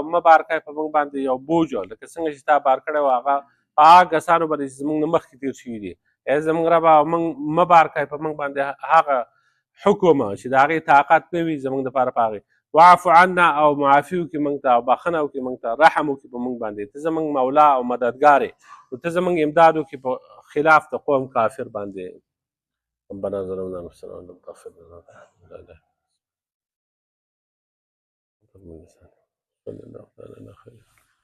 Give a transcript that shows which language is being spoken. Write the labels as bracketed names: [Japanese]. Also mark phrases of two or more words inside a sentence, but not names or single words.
[Pashto] مه بار کړی په موږ باندې یو بوج لکه څنګه چې تا بار کړی و هغه په هغه کسانو باندې چې زموږ نه مخکې تېر شوي دي ای زموږ ربه موږ مه بار کوې په موږ باندې هغه حکم چې د هغې طاقت نه وي زموږ دپاره په هغې [Arabic] واعف عنا [Pashto] او معافي وکړي موږ ته او بخښنه وکړي موږ ته رحم وکړي په موږ باندې ته زموږ مولا او مددګار یې نو ته زموږ امداد وکړي په خلاف د قوم کافر باندې [Arabic] ربنا ظلمنا انفسنا وان لم تغفر لنا وترحمنا صلى الله عليه وسلم